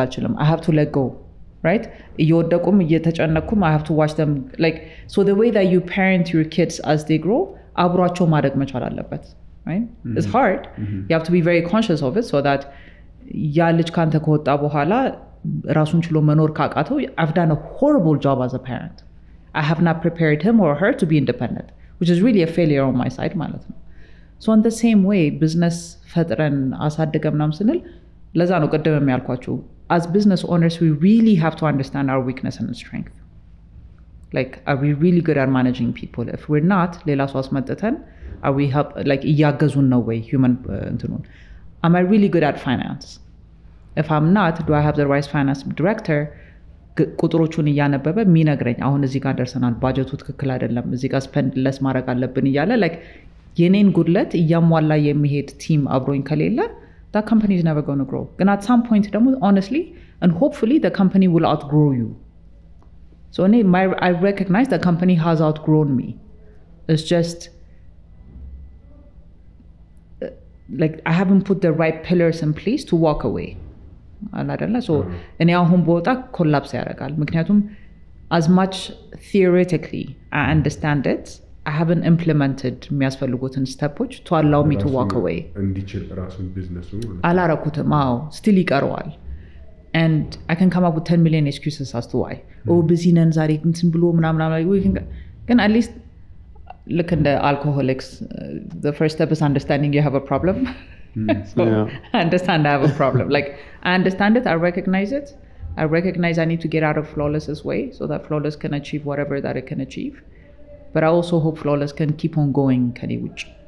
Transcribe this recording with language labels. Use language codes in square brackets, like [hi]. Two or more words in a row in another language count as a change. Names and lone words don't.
[en] አልችልም I have to let go right [am] እየወደቁም እየተጨነኩም [en] I have to watch them like so the way that you parent your kids as they grow [am] አብሯቸው ማደግ መቻል አለበት [en] right it's hard you have to be very conscious of it so that [am] ያ ልጅ ካንተ ከወጣ በኋላ ራሱን ችሎ መኖር ካቃተው [en] I've done a horrible job as a parent I have not prepared him or her to be independent which is really a failure on my side [am] ማለት ነው [en] so in the same way business [am] ፈጥረን አሳድገምናም ስንል ለዛ ነው ቀደም ያልኳችሁ [en] as business owners we really have to understand our weakness and strength like are we really good at managing people if we're not [am] ሌላ ሰው አስመጥተን [en] are we help like [am] እያገዙን ነው ወይ [en] human እንትኑን am I really good at finance if I'm not do I have the right finance director [am] ቁጥሮቹን እያነበበ የሚነግረኝ አሁን እዚህ ጋር ደርሰናል ባጀቱ ትክክል አይደለም እዚህ ጋር [en] spend less [am] ማድረግ አለብን እያለ [en] like [am] የኔን ጉድለት እያሟላ የሚሄድ ቲም አብሮኝ ከሌለ [en] that company is never going to grow and at some point honestly and hopefully the company will outgrow you so I recognize the company has outgrown me it's just like I haven't put the right pillars in place to walk away አላደለ so [am] እኔ አሁን ቦታ ኮላፕስ ያደርጋል ምክንያቱም [en] as much theoretically I understand it I haven't implemented የሚያስፈልጉትን steps to allow me to walk away [am] እንዲችል ራሱን ቢዝነሱ አላረኩትም አዎ [en] still ይቀርዋል and I can come up with 10 million excuses as to why busy [am] ነን ዛሬ እንትን ብሎ ምናምን ግን [en] at least look in the alcoholics the first step is understanding you have a problem so I understand I have a problem like I understand it I recognize I need to get out of Flawless's way so that Flawless can achieve whatever that it can achieve but I also hope Flawless can keep on going kaniwich